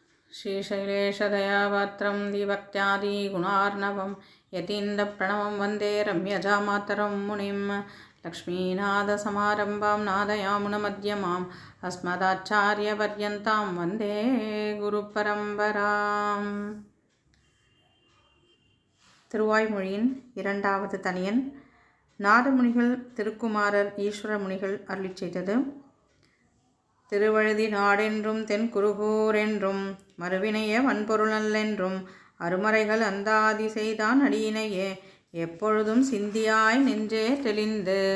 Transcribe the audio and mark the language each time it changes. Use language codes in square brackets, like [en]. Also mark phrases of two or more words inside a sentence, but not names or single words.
[sa] श्रीशैलेशदयापात्रं दिभक्त्यादिगुणार्णवं यतीन्द्रप्रणवं वन्दे रम्यजामातरं मुनिं लक्ष्मीनाथसमारम्भां नादयामुनमध्यमाम् अस्मदाचार्यपर्यन्तां वन्दे குருபரம்பராம். [ta] திருவாய்மொழியின் இரண்டாவது தனியன். நாதமுனிகள் திருக்குமாரர் ஈஸ்வரமுனிகள் அருளிச் செய்தது. திருவழுதி நாடென்றும் தென்குருகூர் என்றும் மறுவினைய வன்பொருள் நல்லென்றும் அருமறைகள் அந்தாதி செய்தான் அடியினையே எப்பொழுதும் சிந்தியாய் நெஞ்சே தெளிந்து.